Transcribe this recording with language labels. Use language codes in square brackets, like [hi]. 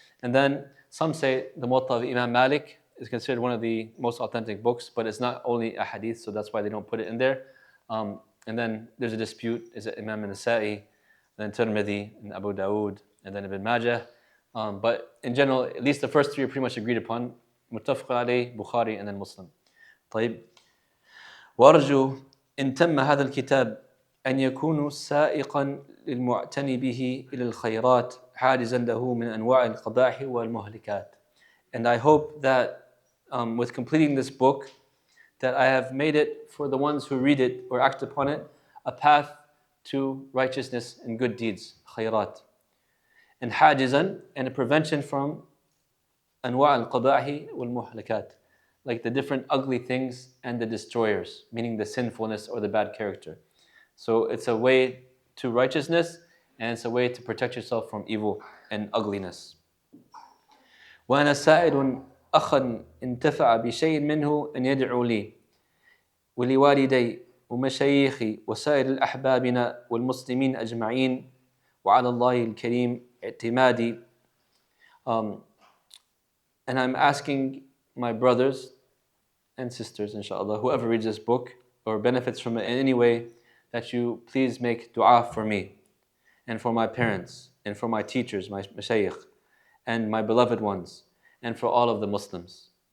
[en] And then some say the Muwatta of Imam Malik is considered one of the most authentic books, but it's not only a hadith, so that's why they don't put it in there. And then there's a dispute: is it Imam Nasa'i, then Tirmidhi, and Abu Dawood, and then Ibn Majah. But in general, at least the first three are pretty much agreed upon: Muttafaq alayh, Bukhari, and then Muslim. [ar] طيب. وأرجو إن تم هذا الكتاب أن يكون سائقا للمعتني به إلى الخيرات حاجزا له من أنواع القبائح والمهلكات. [en] And I hope that with completing this book, that I have made it for the ones who read it or act upon it a path to righteousness and good deeds, khayrat. And حاجزا, and a prevention from [ar] أنواع القبائح والمهلكات, [en] like the different ugly things and the destroyers, meaning the sinfulness or the bad character. So it's a way to righteousness, and it's a way to protect yourself from evil and ugliness. [ar] وأنا سائل أخا انتفع بشيء منه أن يدعو لي ولوالدي ومشايخي وسائر الأحبابنا والمسلمين أجمعين وعلى الله الكريم اعتمادي. [en] And I'm asking my brothers and sisters, inshallah, whoever reads this book or benefits from it in any way, that you please make dua for me and for my parents and for my teachers, my mashayikh, and my beloved ones, and for all of the Muslims.